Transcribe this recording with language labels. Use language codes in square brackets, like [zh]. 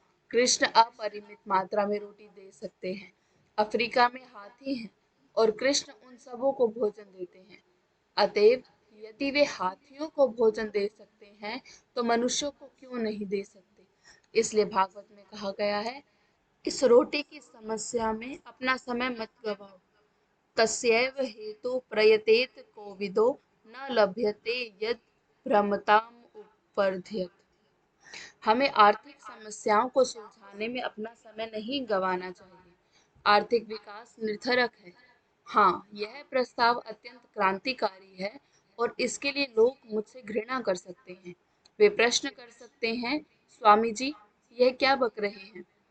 [hi] कृष्ण अपरिमित मात्रा में रोटी दे सकते हैं। अफ्रीका में हाथी हैं और कृष्ण उन सबों को भोजन देते हैं। अतएव यदि वे हाथियों को भोजन दे सकते हैं तो मनुष्यों को क्यों नहीं दे सकते? इसलिए भागवत में कहा गया है, इस रोटी की समस्या में अपना समय मत गवाओ। [sa] तस्यैव हेतु प्रयतेत कोविदो न लभ्यते यद भ्रमताम उपर्ध्यत। [hi] हमें आर्थिक समस्याओं को सुलझाने में अपना समय नहीं गंवाना चाहिए। आर्थिक विकास निरर्थक है। हाँ, यह प्रस्ताव अत्यंत क्रांतिकारी है और इसके लिए लोग मुझसे घृणा कर सकते हैं। वे प्रश्न कर सकते हैं, स्वामी जी, यह क्या बक रहे हैं?